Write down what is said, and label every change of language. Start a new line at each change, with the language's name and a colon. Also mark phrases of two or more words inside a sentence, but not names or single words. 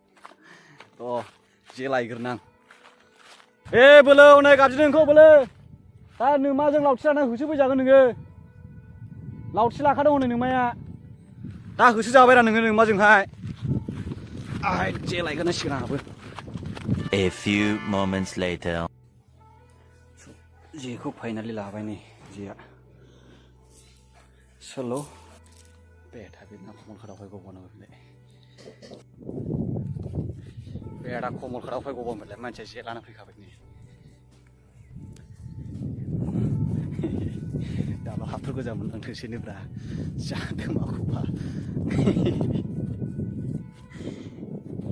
Bodo: जे लायग्रोनां बोलो नै गाबज्रिदों नोंखौ बोलो दा नोमाजों लावथि लाना होसोफैजागोन नोङो लावथि लाखादों हनै नोमाया दा होसो जाबायरा नोङो नोमाजोंहाय जे लायग्रोनांसिगोन आंहाबो
English: A few moments later
Bodo: जेखौ फाइनालि लाबाय नै जेआ सोल' बेटा बे ना कमलखाताखौहाय गबावनांगौ बेलाय बेटा कमलखाताखौहाय गबावनो बेलाय मानसिया जे लाना फैखाबाय नै दाबा हाथर गोजा मोनलांथोंसैनोब्रा जादों माखौबा